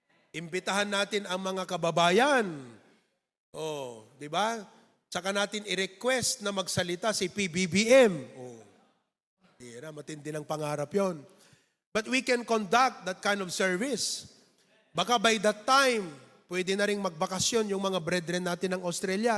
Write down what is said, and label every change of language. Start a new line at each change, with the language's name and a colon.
Filipino: Imbitahan natin ang mga kababayan. Di ba? Saka natin i-request na magsalita si PBBM. Bira, matindi ng pangarap yon.
English: But we can conduct that kind of service.
Filipino: Baka
English: by that time,
Filipino: pwede na rin magbakasyon yung mga brethren natin ng Australia.